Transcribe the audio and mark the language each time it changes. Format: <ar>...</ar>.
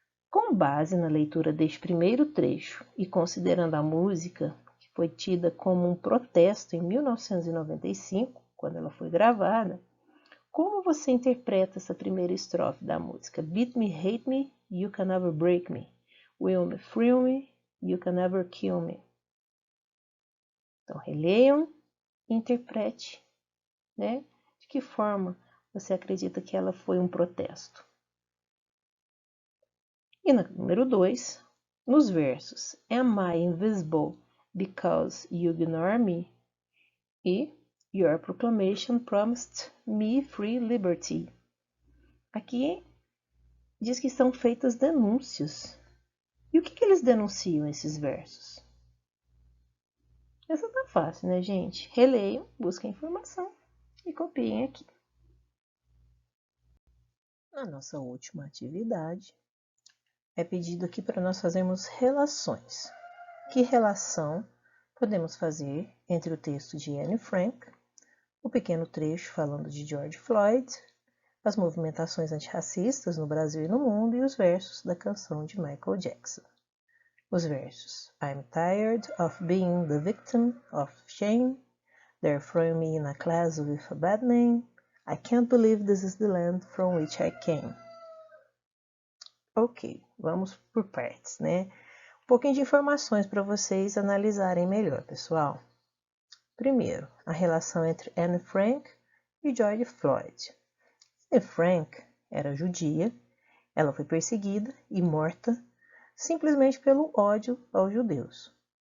<pt>Com base na leitura deste primeiro trecho e considerando a música, que foi tida como um protesto em 1995, quando ela foi gravada, como você interpreta essa primeira estrofe da música?</pt> <en>Beat me, hate me, you can never break me. Will me, thrill me, you can never kill me.</en> <pt>Então, releiam e interprete, né? De que forma você acredita que ela foi um protesto? E no número 2, nos versos</pt> <en>Am I invisible because you ignore me? E Your proclamation promised me free liberty.</en> <pt>Aqui diz que são feitas denúncias. E o que eles denunciam, esses versos? Essa tá fácil, né, gente? Releiam, busquem informação e copiem aqui. A nossa última atividade é pedido aqui para nós fazermos relações. Que relação podemos fazer entre o texto de Anne Frank, o pequeno trecho falando de George Floyd, as movimentações antirracistas no Brasil e no mundo e os versos da canção de Michael Jackson?</pt> <en>Os versos I'm tired of being the victim of shame. They're throwing me in a class with a bad name. I can't believe this is the land from which I came.</en> <pt>Ok, vamos por partes, né? Um pouquinho de informações para vocês analisarem melhor, pessoal. Primeiro, a relação entre Anne Frank e George Floyd. Anne Frank era judia, ela foi perseguida e morta simplesmente pelo ódio aos judeus.</pt>